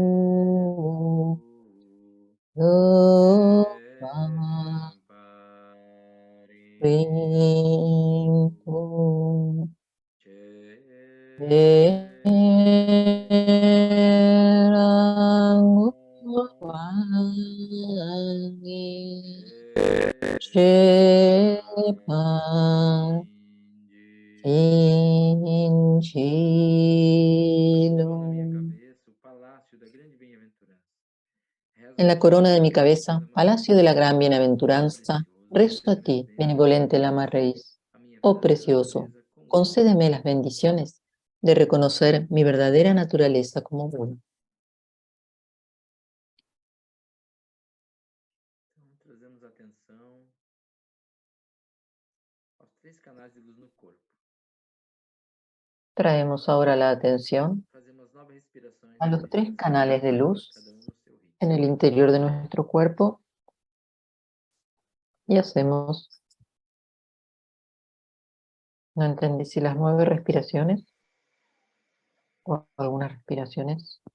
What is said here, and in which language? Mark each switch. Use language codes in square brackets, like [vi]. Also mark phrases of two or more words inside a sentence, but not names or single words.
[es] Lama Rinpo Erang Wangi Shepa Inchilo. En la corona de mi cabeza, palacio de la gran bienaventuranza, rezo a ti, benevolente Lama Raíz. Oh precioso, concédeme las bendiciones de reconocer mi verdadera naturaleza como Buda. [pt] Então, trazemos atenção aos 3 canais de luz no corpo. [es] Traemos ahora la atención [pt] Fazemos 9 respirações [es] a los 3 canales de luz [pt] cada um no seu ritmo. [es] en el interior de nuestro cuerpo y hacemos, no entendí si las 9 respiraciones o algunas respiraciones.